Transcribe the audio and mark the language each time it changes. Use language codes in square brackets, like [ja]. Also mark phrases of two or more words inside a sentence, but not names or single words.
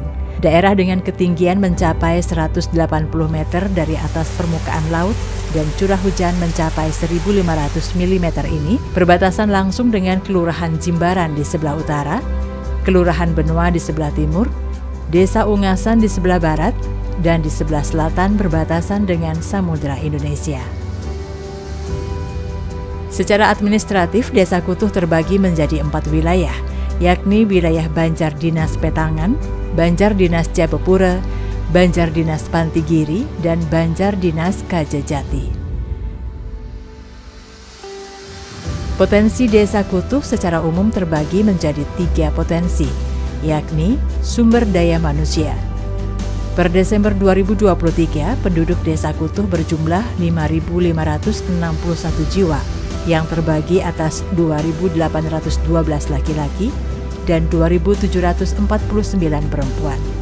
[id] Daerah dengan ketinggian mencapai 180 meter dari atas permukaan laut dan curah hujan mencapai 1.500 mm ini berbatasan langsung dengan Kelurahan Jimbaran di sebelah utara, Kelurahan Benoa di sebelah timur, Desa Ungasan di sebelah barat, dan di sebelah selatan berbatasan dengan Samudra Indonesia. Secara administratif, Desa Kutuh terbagi menjadi 4 wilayah, yakni wilayah Banjar Dinas Petangan, Banjar Dinas Jabepura, Banjar Dinas Pantigiri, dan Banjar Dinas Kajajati. Potensi Desa Kutuh secara umum terbagi menjadi 3 potensi, yakni sumber daya manusia. Per Desember 2023, penduduk Desa Kutuh berjumlah 5.561 jiwa, yang terbagi atas 2.812 laki-laki dan 2.749 perempuan.